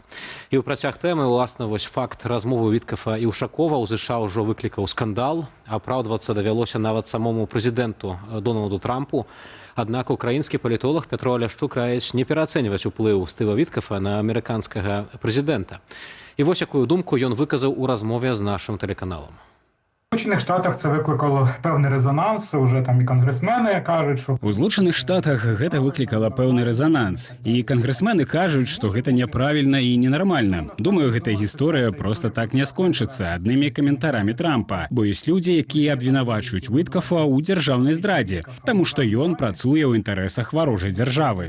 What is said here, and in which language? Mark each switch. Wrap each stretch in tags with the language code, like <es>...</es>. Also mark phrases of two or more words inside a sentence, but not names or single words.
<be>І ў працяг тэмы, уласна, вось факт размовы Віткафа і Ушакова ў ЗША ўжо выклікаў скандал, апраўдвацца давялося нават самому прэзідэнту Дональду Трампу. Аднак украінскі палітолог Пятро Ляшчук раіць не пераацэньваць уплыў Стыва Віткафа на амерыканскага прэзідэнта. І вось якую думку ён выказаў у размове з нашым тэлеканалам.</be> <uk>У Сполучених Штатах це викликало певний резонанс, уже там і конгресмени кажуть, що...</uk> <be>У Злучених Штатах гэта выклікала пэўны рэзананс. І конгресмены кажуць, што гэта няправільна і ненармальна. Думаю, гэтая гісторыя проста так не скончыцца аднымі каментарамі Трампа, бо ёсць людзі, якія абвінавачваюць Віткафа ў дзяржаўнай здрадзе, таму што ён працуе ў інтарэсах варожай дзяржавы.</be>